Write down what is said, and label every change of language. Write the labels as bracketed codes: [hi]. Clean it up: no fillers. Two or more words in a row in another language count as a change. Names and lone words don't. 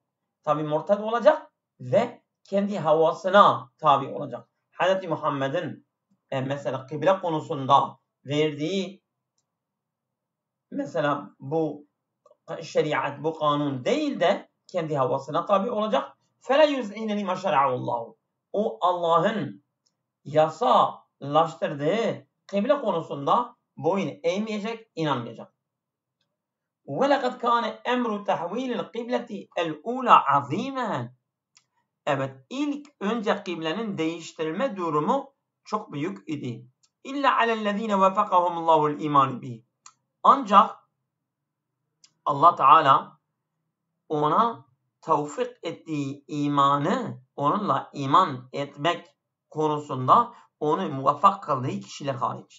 [tr] Tabi murtad olacak ve kendi havasına tabi olacak. Hz. Muhammed'in mesela kıble konusunda verdiği mesela bu şeriat, bu kanun değil de kendi havasına tabi olacak. [ar] فَلَا يُزْعِينَ لِمَا شَرَعَهُ اللّٰهُ. [tr] O Allah'ın yasalaştırdığı kıble konusunda boyun eğmeyecek, inanmayacak. [ar] وَلَقَدْ كَانَ اَمْرُ تَحْوِيلِ الْقِبْلَةِ الْاُولَى عَظِيمًا. [tr] Evet, ilk önce kıblenin değiştirilme durumu çok büyük idi. [ar] إلا على الذين وفقهم الله الإيمان به. [tr] Ancak Allah Teala ona tevfik ettiği imanı, onunla iman etmek konusunda onu muvaffak kıldığı kişiler hariç.